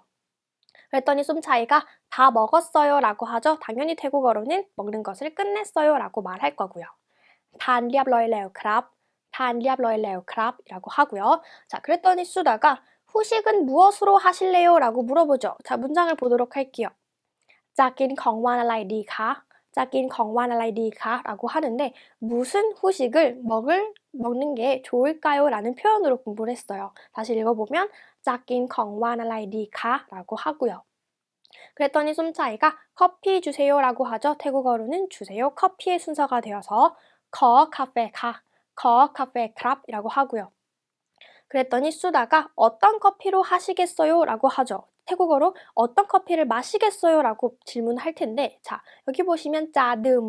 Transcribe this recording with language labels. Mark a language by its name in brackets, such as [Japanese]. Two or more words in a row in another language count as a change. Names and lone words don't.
[Korean] 그랬더니 쏨차이가 다 먹었어요 라고 하죠. 당연히 태국어로는 먹는 것을 끝냈어요 라고 말할 거고요. [Thai] ทานเรียบร้อยแล้วครับ ทานเรียบร้อยแล้วครับ [Korean] 이라고 하고요. 자, 그랬더니 수다가 후식은 무엇으로 하실래요? 라고 물어보죠. 자, 문장을 보도록 할게요. [Thai] จะกินของว่านอะไรดีคะ? [Korean] 라고 하는데 무슨 후식을 먹는 게 좋을까요? 라는 표현으로 공부를 했어요. 다시 읽어보면 [Thai] จะกินของว่านอะไรดีคะ? [Korean] 라고 하고요. 그랬더니 쏨차이가 커피 주세요 라고 하죠. 태국어로는 주세요 커피의 순서가 되어서 [Thai] ขอ กาแฟ ครับ [Korean] 이라고 하고요. 그랬더니 수다가 어떤 커피로 하시겠어요? 라고 하죠. 태국어로 어떤 커피를 마시겠어요? 라고 질문할 텐데 자, 여기 보시면 짜듬.